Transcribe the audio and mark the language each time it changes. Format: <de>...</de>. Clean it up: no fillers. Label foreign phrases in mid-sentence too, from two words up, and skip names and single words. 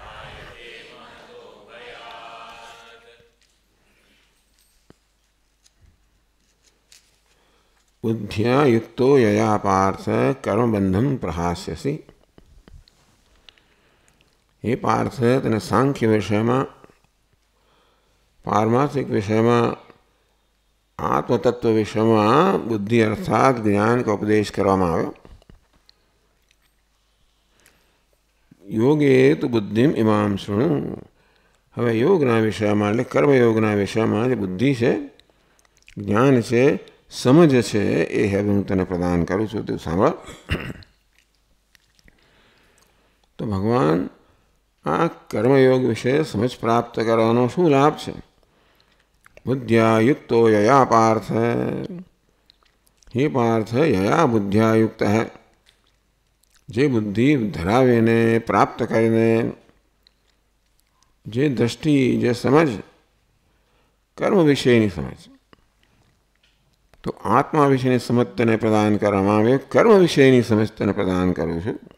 <sa>बुद्ध्या युक्तो यया पार्थ कर्मबंधं प्रहास्यसि।</sa> <gu>હે પાર્થ, તને સાંખ્ય વિષયમાં પારમાર્થિક વિષયમાં આત્મતત્વ વિષયમાં બુદ્ધિ અર્થાત</gu> <hi>ज्ञान का उपदेश</hi> <gu>કરવામાં આવ્યો।</gu> <sa>योगे तो बुद्धिम इमाम शृणु।</sa> <gu>હવે યોગના વિષયમાં એટલે કર્મયોગના વિષયમાં જે બુદ્ધિ છે, જ્ઞાન છે, સમજ છે, એ હવે હું તને પ્રદાન કરું છું, તું સાંભળ। તો ભગવાન આ કર્મयोग વિશે સમજ પ્રાપ્ત કરવાનો શું લાભ છે?</gu> <sa>बुद्ध्या युक्तो यया पार्थ। हे पार्थ, यया बुद्ध्या युक्त है,</sa> <gu>જે બુદ્ધિ ધરાવે ને પ્રાપ્ત કરીને જે દૃષ્ટિ જે સમજ કર્મ વિષયની સમજ તો આત્મા વિષયની સમજ તને પ્રદાન કરવામાં આવે। કર્મ વિષયની સમજ તને પ્રદાન કરું છું।</gu>